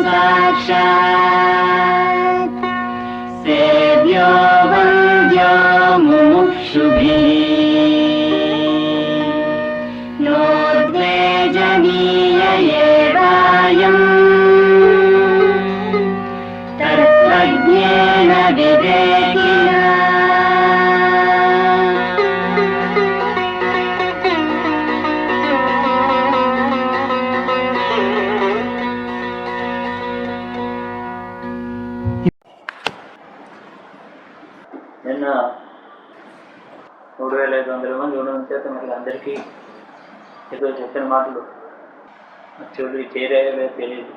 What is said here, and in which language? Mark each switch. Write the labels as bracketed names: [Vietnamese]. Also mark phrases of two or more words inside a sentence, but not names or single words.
[Sanskrit] साक्षात् सेव्यो वन्द्यो मुमुक्षुभिः नोद्वेजनीय एवायम् तत्त्वज्ञेन विवेकिना। [Telugu] నిన్న 3500 మంది ఉండడం చేత మరి అందరికీ ఏదో చెప్పిన మాటలు చెవులకి చేరాయో లేదో తెలియదు.